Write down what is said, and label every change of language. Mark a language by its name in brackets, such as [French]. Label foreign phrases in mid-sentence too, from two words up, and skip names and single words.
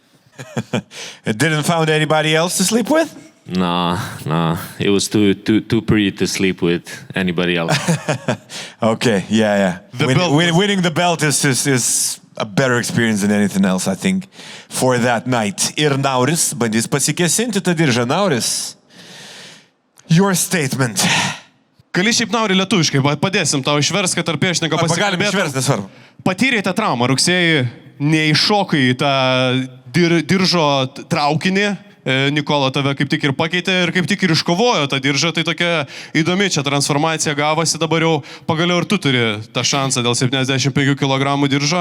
[English] Didn't find anybody else to sleep with? No. It was too pretty to sleep with anybody else. Okay, yeah. Winning the belt is a better experience than anything else, I think, for that night. [Lithuanian] Ir Nauris bandys pasikesinti tą diržą. [English] Nauris, your statement. [Lithuanian] Gali šiaip Nauri lietuviškai, padėsim tau išvers, kad tarp priešininko pasikalbėtų. Galim išversti, nesvarbu. Patyrėte traumą, rugsėjį neiššokai į tą diržo traukinį. Nikola tave kaip tik ir pakeitė ir kaip tik ir iškovojo tą diržą, tai tokia įdomi čia transformacija gavosi, dabar jau pagaliau ir tu turi tą šansą dėl 75 kg diržo.